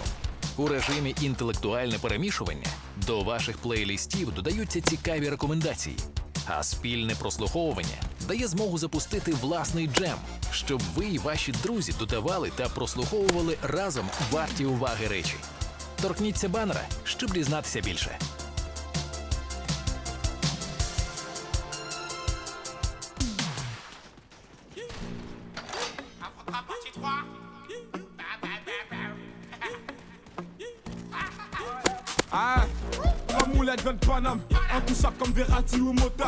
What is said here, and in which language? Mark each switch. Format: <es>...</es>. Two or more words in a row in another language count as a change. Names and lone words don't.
<uk>У режимі інтелектуальне перемішування до ваших плейлістів додаються цікаві рекомендації, а спільне прослуховування дає змогу запустити власний джем, щоб ви і ваші друзі додавали та прослуховували разом варті уваги речі. Торкніться банера, щоб дізнатися більше.</uk> <fr>Ah, la moulette vient de Paname, intouchable comme Verratti ou Mota.</fr>